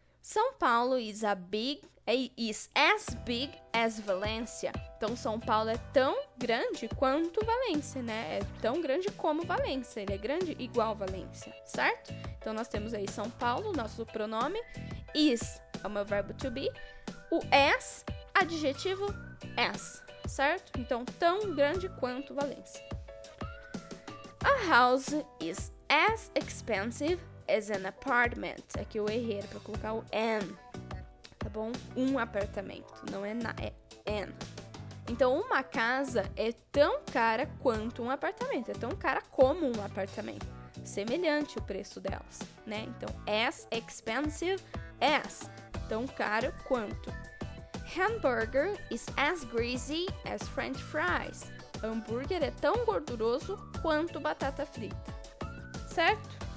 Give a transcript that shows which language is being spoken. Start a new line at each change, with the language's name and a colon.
English: São Paulo is as big as Valência.
Portuguese: Então, São Paulo é tão grande quanto Valência, né? É tão grande como Valência. Ele é grande igual Valência, certo? Então, nós temos aí São Paulo, nosso pronome. Is é o meu verbo to be. O as, adjetivo as, certo? Então, tão grande quanto Valência.
English: A house is as expensive is an apartment.
Portuguese: Aqui eu errei, era pra colocar o an, tá bom? Um apartamento, não é é an. Então, uma casa é tão cara quanto um apartamento, é tão cara como um apartamento. Semelhante o preço delas, né? Então,
English: as expensive as,
Portuguese: tão caro quanto.
English: Hamburger is as greasy as French fries.
Portuguese: Hambúrguer é tão gorduroso quanto batata frita, certo?